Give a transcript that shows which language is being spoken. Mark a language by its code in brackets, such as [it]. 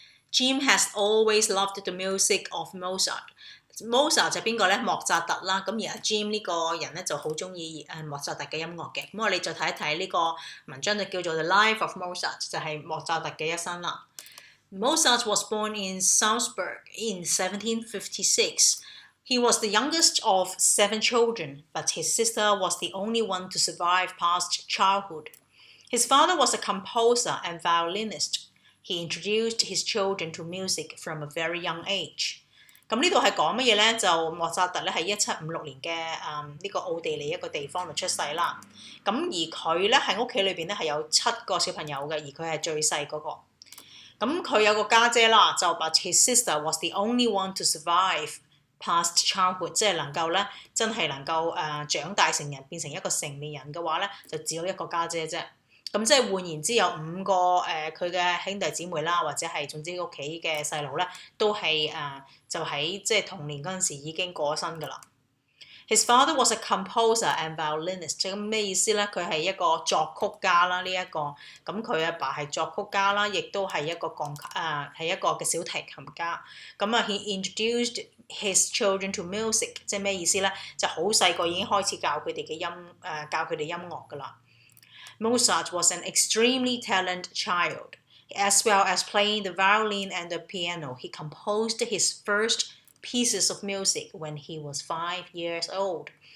[en] Jim has always loved the music of Mozart。Mozart [yue] 就邊個咧？莫扎特啦。咁而阿 Jim 呢個人咧就好中意莫扎特嘅音樂嘅。咁我哋就睇一睇呢個文章就叫做 [en] The Life of Mozart， [yue] 就係莫扎特嘅一生啦。 [en] Mozart was born in Salzburg in 1756. He was the youngest of 7 children, but his sister was the only one to survive past childhood. His father was a composer and violinist. He introduced his children to music from a very young age. [yue] 咁呢度係講乜嘢咧？就莫扎特咧係1756年嘅呢個奧地利一個地方度出世啦。咁而佢咧喺屋企裏邊咧係有7個小朋友嘅，而佢係最細嗰個。咁佢有個家姐啦，就 [en] but his sister was the only one to survive past childhood， [yue] 即係能夠咧真係能夠長大成人變成一個成年人嘅話咧，就只有一個家姐啫。咁即係換言之，有5個佢嘅兄弟姊妹啦，或者係總之屋企嘅細路咧，都係就喺即係童年嗰陣時已經過咗身㗎啦。 [en] His father was a composer and violinist， [yue] 咁咩意思咧？佢係一個作曲家啦，咁佢阿爸係作曲家啦，亦都係一個係一個嘅小提琴家。 [en] 咁he introduced his children to music， [yue] 即係咩意思咧？就好細個已經開始教佢哋音樂㗎啦。 [en] Mozart was an extremely talented child. As well as playing the violin and the piano, he composed his first pieces of music when he was 5 years old.